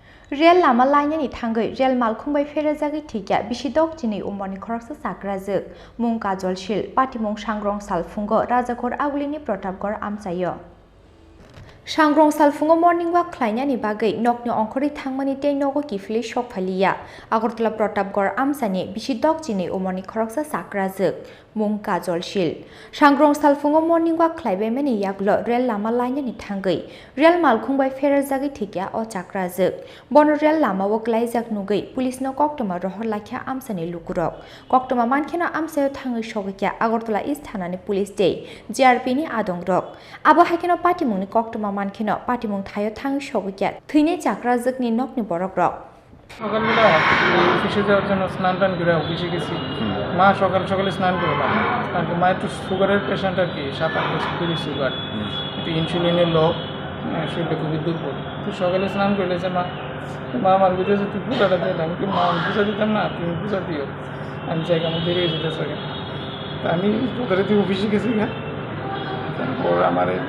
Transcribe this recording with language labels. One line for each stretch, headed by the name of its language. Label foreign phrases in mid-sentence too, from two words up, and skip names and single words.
Kok Borok: Real Lama Lainani thangwi real Malkhung by Pherejagwi thikya bisidok Chini Omarni Khoroksa Chakrajwk mung kajol shil patimung sangrong salfungo rajakor agulini protapgor amsayo. Sangrong salfungo
English: morning walk
Kok Borok: khlainani bagai nokni ongkhori thangmani tei nogo kifili shok phaliya Agartala protapgor amsani bisidok Chini Omarni Khoroksa Chakrajwk mung kajol shil sangrong salfungo
English: morning walk
Kok Borok: khlaibemani yaklo real Lama Lainani thangwi real Malkhung by Pherejagwi thikya o Chakrajwk bono real Lama o klaijak nugui police no koktoma rohor lakhya amsani lukurok koktoma mankhena amsayo thangwi shogikya Agartala East Thanani police day JRP ni adongrok abo hakeno patimungni koktoma mankheno patimung thayo thangwi shogikya thine Chakrajwk ni nokni borokrok
Bangla: সকালবেলা অফিসে যাওয়ার জন্য স্নান টান করে অফিসে গেছি মা সকাল সকালে স্নান করলাম আর মা একটু সুগারের পেশেন্ট আর কি 7-8 বছর ধরে সুগার একটু ইনসুলিনের লো শরীরটা খুবই দুর্বল তো সকালে স্নান করলেছে মা আমার বুঝেছে তুই পূজাটা দিলাম কি মা আমি পূজা দিতাম না তুমি পূজা দিও আমি চাই আমার দেরি হয়ে যেতে চাই তা আমি যথারীতি অফিসে গেছি তারপর আমার